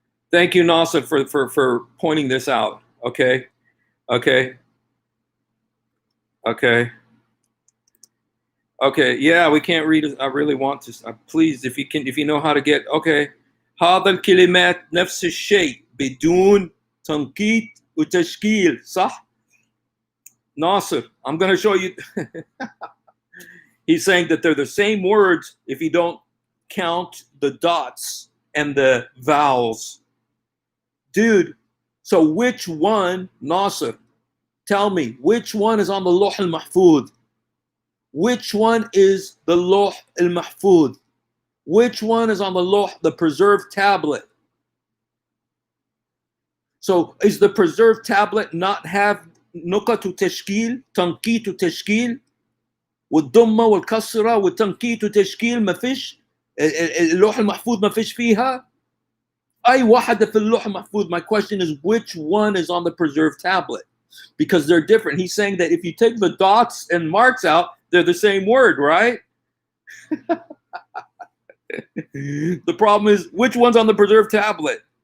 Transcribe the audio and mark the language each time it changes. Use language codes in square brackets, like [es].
[en] Thank you, Nasser, for pointing this out. Okay. Yeah, we can't read it. I really want to. Please, if you know how to get. Okay, [ar] هذا الكلمات نفس الشيء بدون تنقيط وتشكيل صح؟ Nasser, [en] I'm going to show you. He's saying that they're the same words if you don't count the dots and the vowels. Dude, so which one, Nasser, tell me, which one is on the Lawh al-Mahfuz? Which one is the Lawh al-Mahfuz? Which one is on the Lawh, the preserved tablet? So is the preserved tablet not have [ar] نقط وتشكيل تنقيط وتشكيل والضمة والكسرة والتنقيط وتشكيل ما فيش اللوح المحفوظ ما فيش فيها أي واحدة في اللوح المحفوظ. [en] My question is which one is on the preserved tablet, because they're different. He's saying that if you take the dots and marks out, they're the same word, right? The problem is which one's on the preserved tablet.